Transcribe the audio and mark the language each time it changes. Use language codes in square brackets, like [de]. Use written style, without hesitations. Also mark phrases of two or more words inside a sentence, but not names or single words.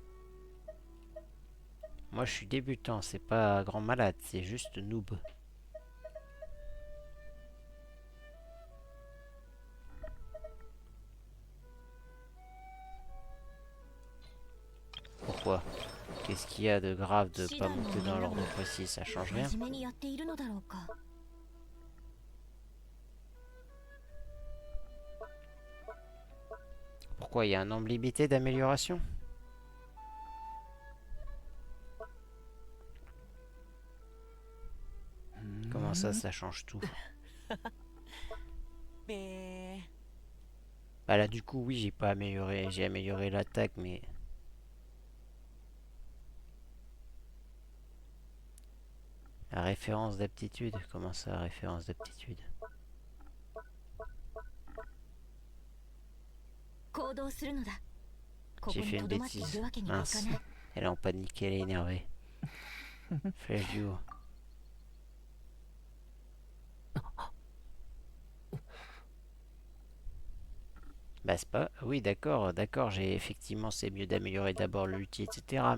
[fr] Moi, je suis débutant, c'est pas grand malade, c'est juste noob. Pourquoi? Qu'est-ce qu'il y a de grave de pas monter dans l'ordre précis? Ça change rien. [ja] 真面目にやっているのだろうか。 [fr] Pourquoi? Il y a un nombre limité d'amélioration? Comment ça change tout? Bah là, du coup, oui, j'ai pas amélioré. J'ai amélioré l'attaque, mais... La référence d'aptitude? Comment ça, référence d'aptitude? [ja] 行動するのだ。ここ [fr] J'ai [ja] に [fr] fait [ja] と [fr] une [ja] どまってい [fr] bêtise. [ja] るわけにはいか [fr] Mince. [ja] ない。 [fr] Elle est en panique, elle est énervée. Flèche du haut. Bah c'est pas... Oui d'accord, j'ai effectivement c'est mieux d'améliorer d'abord l'ulti, etc.